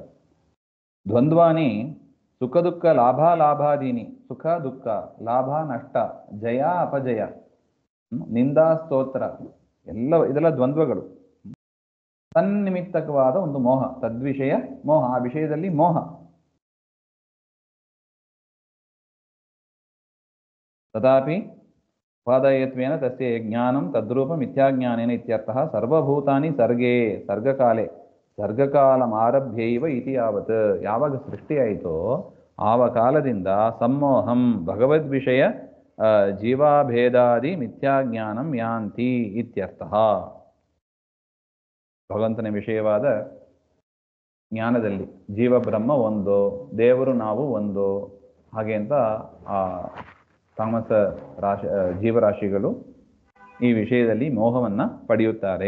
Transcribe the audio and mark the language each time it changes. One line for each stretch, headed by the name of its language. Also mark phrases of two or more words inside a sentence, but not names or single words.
Sanskrit: ದ್ವಂದ್ವಾನಿ ಸುಖ ದುಃಖ ಲಾಭಾದೀನಿ, ಸುಖ ದುಃಖ, ಲಾಭ ನಷ್ಟ, ಜಯ ಅಪಜಯ, ನಿಂದಾ ಸ್ತೋತ್ರ
Kannada: ಇದೆಲ್ಲ ದ್ವಂದ್ವಗಳು. ತನ್ನಿಮಿತ್ತಕವಾದ ಒಂದು ಮೋಹ, ತದ್ವಿಷಯ ಮೋಹ, ಆ ವಿಷಯದಲ್ಲಿ ಮೋಹ.
Sanskrit: ತದಾಪಿ ಉಪಾದಾಯತ್ವೇನ ತಸ್ಯ ಜ್ಞಾನಂ ತದ್ರೂಪ ಮಿಥ್ಯಾಜ್ಞಾನೇನ ಇತ್ಯರ್ಥಃ. ಸರ್ವಭೂತಾನಿ ಸರ್ಗೇ, ಸರ್ಗಕಾಲೆ, ಸರ್ಗಕಾಲಮಾರಭ್ಯೈವ ಇತಿ ಯಾವತ್,
Kannada: ಯಾವಾಗ ಸೃಷ್ಟಿಯಾಯಿತೋ ಆವ ಕಾಲದಿಂದ
Sanskrit: ಸಮ್ಮೋಹಂ ಭಗವದ್ವಿಷಯ ಜೀವಾಭೇದಾದಿ ಮಿಥ್ಯಾಜ್ಞಾನಂ ಯಾಂತಿ ಇತ್ಯರ್ಥಃ.
Kannada: ಭಗವಂತನ ವಿಷಯವಾದ ಜ್ಞಾನದಲ್ಲಿ ಜೀವ ಬ್ರಹ್ಮ ಒಂದು, ದೇವರು ನಾವು ಒಂದು, ಹಾಗೆ ಅಂತ ಆ ತಾಮಸ ಜೀವರಾಶಿಗಳು ಈ ವಿಷಯದಲ್ಲಿ ಮೋಹವನ್ನ ಪಡೆಯುತ್ತಾರೆ.